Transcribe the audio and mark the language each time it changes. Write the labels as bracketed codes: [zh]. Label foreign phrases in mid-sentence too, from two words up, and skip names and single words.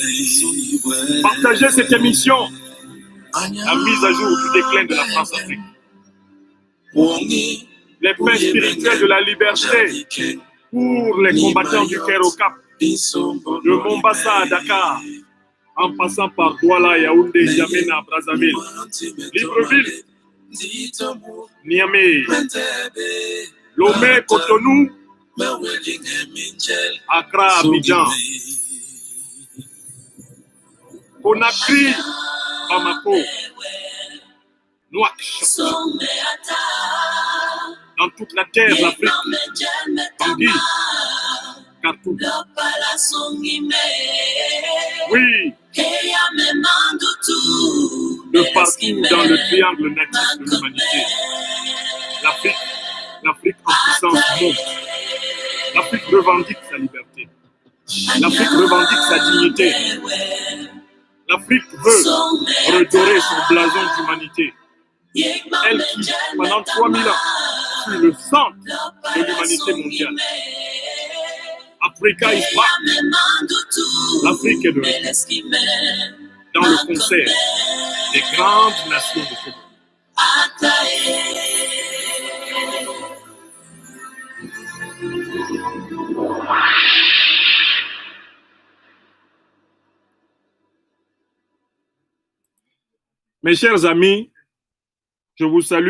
[fr] Partagez cette émission, la mise à jour du déclin de la France-Afrique. Les pains spirituels de la liberté pour les combattants du Caire au Cap, de Mombasa à Dakar, en passant par Douala, Yaoundé, N'Djamena, Brazzaville, Libreville, Niamey, Lomé, Cotonou, Accra, Abidjan, Conakry, Bamako, Nouakchott, dans toute la terre, l'Afrique, Bangui, Khartoum. Oui, de partout dans le triangle natif de l'humanité. L'Afrique en puissance monte. L'Afrique revendique sa liberté. L'Afrique revendique sa dignité. L'Afrique veut redorer son blason d'humanité. Elle qui, pendant 3000 ans, fut le centre de l'humanité mondiale. [en] Africa is back. [fr] L'Afrique est de retour dans le concert des grandes nations de ce monde. Mes chers amis, je vous salue.